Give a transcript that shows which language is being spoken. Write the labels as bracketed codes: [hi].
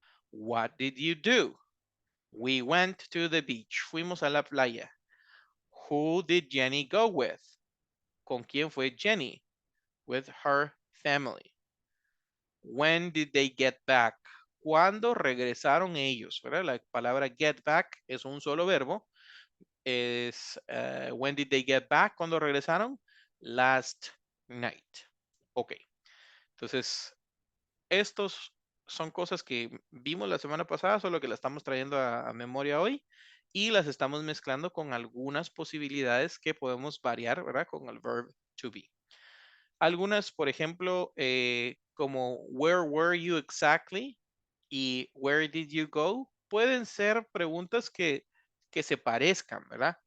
[en] What did you do? We went to the beach. [es] Fuimos a la playa. [en] Who did Jenny go with? [es] ¿Con quién fue Jenny? [en] With her family. When did they get back? [es] ¿Cuándo regresaron ellos? ¿Verdad? La palabra get back es un solo verbo. [en] Es when did they get back? [es] ¿Cuándo regresaron? [en] Last night. Ok. [es] Entonces, estos son cosas que vimos la semana pasada, solo que las estamos trayendo a memoria hoy y las estamos mezclando con algunas posibilidades que podemos variar, ¿verdad? Con el verb to be. Algunas, por ejemplo, como [en] where were you exactly [es] y [en] where did you go, [es] pueden ser preguntas que se parezcan, ¿verdad?